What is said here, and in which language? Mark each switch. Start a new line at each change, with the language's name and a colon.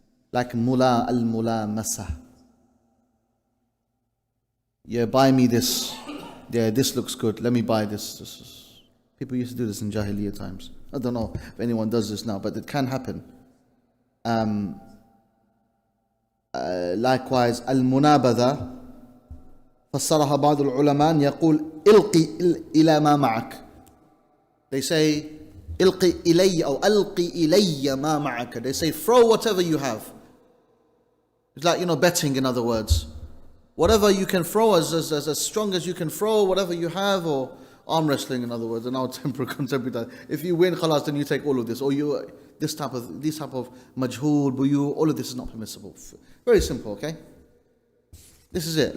English: Like al-mula masa. Yeah, buy me this. Yeah, this looks good. Let me buy this. People used to do this in Jahiliyyah times. I don't know if anyone does this now, but it can happen.
Arabic: Likewise, al-munabadha فسرها بعض العلماء يقول إلقي إلى ما معك.
English: They say
Arabic: إلقي إلي أو ألقي إلي ما معك.
English: They say throw whatever you have. It's like, betting, in other words. Whatever you can throw, as strong as you can throw, whatever you have, or arm wrestling, in other words, and our contemporary. If you win, khalas, then you take all of this, or this type of majhul, buyu, all of this is not permissible. Very simple, okay? This is it.